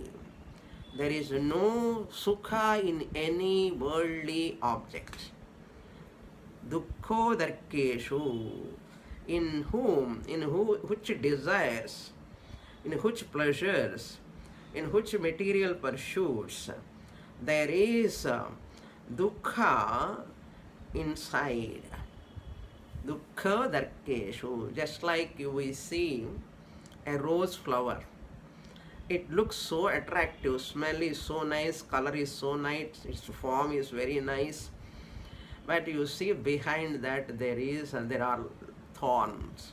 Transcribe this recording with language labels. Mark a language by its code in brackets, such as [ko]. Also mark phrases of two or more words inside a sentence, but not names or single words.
[en] There is no sukha in any worldly object. [sa] Dukkho darkeshu. [en] In which desires, in which pleasures, in which material pursuits, there is dukkha inside. [sa] Dukkha darkeshu. [en] Just like we see a rose flower. It looks so attractive, smell is so nice, color is so nice, its form is very nice. But you see behind that there are thorns.